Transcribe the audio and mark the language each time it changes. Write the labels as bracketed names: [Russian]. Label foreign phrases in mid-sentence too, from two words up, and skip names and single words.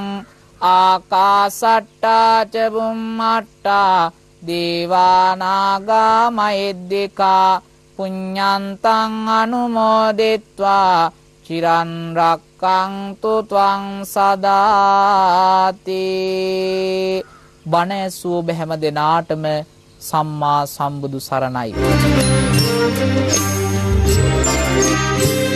[Pali] ආකාසට්ටා ච බුම්මට්ටා දේවානාගා මහිද්దికා පුඤ්ඤන්තං අනුමෝදිත්වා චිරන් රක්ඛන්තු ත්වං සදාති. [Sinhala] බණ ඇසූ ඔබ හැම දෙනාටම සම්මා සම්බුදු සරණයි.